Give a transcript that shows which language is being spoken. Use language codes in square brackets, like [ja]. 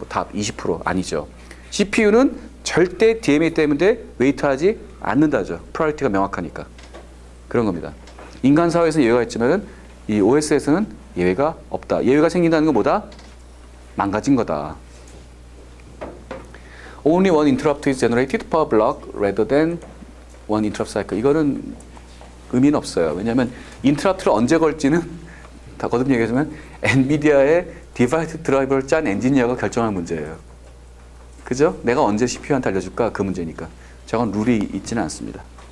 [ko] 답 20% 아니죠. CPU는 절대 DMA 때문에 웨이트하지 않는다죠. 프라이어티가 명확하니까. 그런 겁니다. 인간 사회에서는 예외가 있지만 이 OS에서는 예외가 없다. 예외가 생긴다는 건 뭐다? 망가진 거다. [en] Only one interrupt is generated per block rather than one interrupt cycle. [ko] 이거는 의미는 없어요. 왜냐하면 인터럽트를 언제 걸지는 다 거듭 얘기하지만 엔비디아의 디바이스 드라이버를 짠 엔지니어가 결정할 문제예요. 그죠? 내가 언제 CPU한테 알려줄까? 그 문제니까. 저건 룰이 있지는 않습니다.